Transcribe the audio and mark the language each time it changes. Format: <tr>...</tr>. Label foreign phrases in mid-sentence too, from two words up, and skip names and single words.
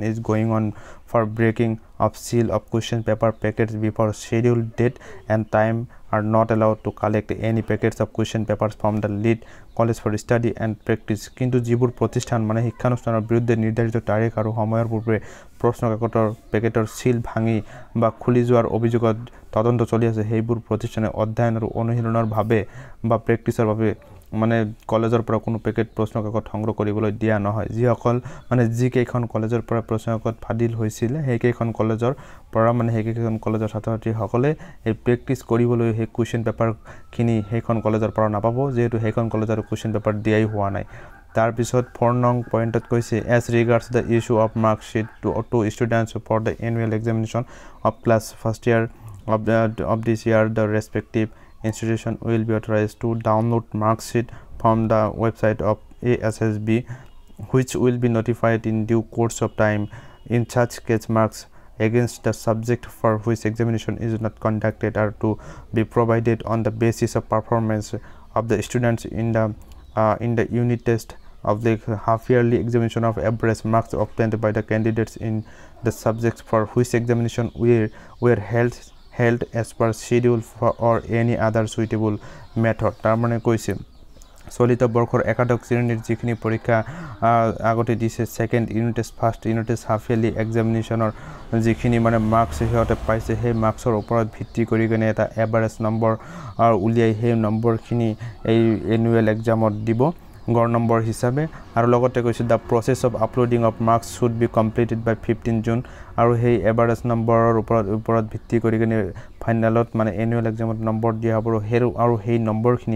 <en>is going on for breaking of seal of question paper packets before scheduled date and time are not allowed to collect any packets of question papers from the lead college for study and practice</en> <as>কিন্তু যিবোৰ প্ৰতিষ্ঠান মানে শিক্ষানুষ্ঠানৰ বিৰুদ্ধে নিৰ্ধাৰিত তাৰিখ আৰু সময়ৰ পূৰ্বে প্ৰশ্ন কাকতৰ পেকেটৰ সিল ভাঙি বা খুলি যোৱাৰ অভিযোগত তদন্ত চলি আছে সেইবোৰ প্ৰতিষ্ঠানে অধ্যয়ন আৰু অনুশীলনৰ ভাবে বা প্ৰেক্টিছৰ ভাবে মানে কলেজৰ পৰা কোনো পেকেট প্ৰশ্ন কাকত সংগ্ৰহ কৰিবলৈ দিয়া নহয় যিসকল মানে যিকেইখন কলেজৰ পৰা প্ৰশ্ন কাকত ফাদিল হৈছিল সেইকেইখন কলেজৰ পৰা মানে সেইকেইখন কলেজৰ ছাত্ৰ-ছাত্ৰী সকলে এই প্ৰেক্টিছ কৰিবলৈ সেই</as> <en>question paper</en> <as>খিনি সেইখন কলেজৰ পৰা নাপাব যেহেতু সেইখন কলেজৰ</as> <en>question paper</en> <as>দিয়াই হোৱা নাই তাৰ পিছত 4 নং পইণ্টত কৈছে</as> <en>as regards the issue of mark sheet to students for the annual examination of class first year of this year the respective institution will be authorized to download mark sheet from the website of ASSB which will be notified in due course of time in such case marks against the subject for which examination is not conducted are to be provided on the basis of performance of the students in the unit test of the half-yearly examination of average marks obtained by the candidates in the subjects for which examination were held as per schedule or any other suitable method</en> <as>তাৰ মানে কৈছে চলিত বৰ্ষৰ একাদশ শ্ৰেণীৰ যিখিনি পৰীক্ষা আগতে দিছে</as> <en>second unit test first unit test half yearly examination</en> <as>যিখিনি মানে মাৰ্কস হিহঁতে পাইছে সেই মাৰ্কসৰ ওপৰত ভিত্তি কৰি কেনে এটা এভাৰেজ নম্বৰ উলিয়াই সেই নম্বৰখিনি এই</as> <en>annual exam</en> <as>দিব গড় নম্বৰ হিচাপে আৰু লগতে কৈছে</as> <en>the process of uploading of marks should be completed by</en> <as>15 জুন আৰু সেই এভাৰেজ নম্বৰৰ ওপৰত ভিত্তি কৰি কেনে ফাইনালত মানে</as> <en>annual exam</en> <as>নম্বৰ দিয়া হ'ব আৰু সেই নম্বৰখিনি</as>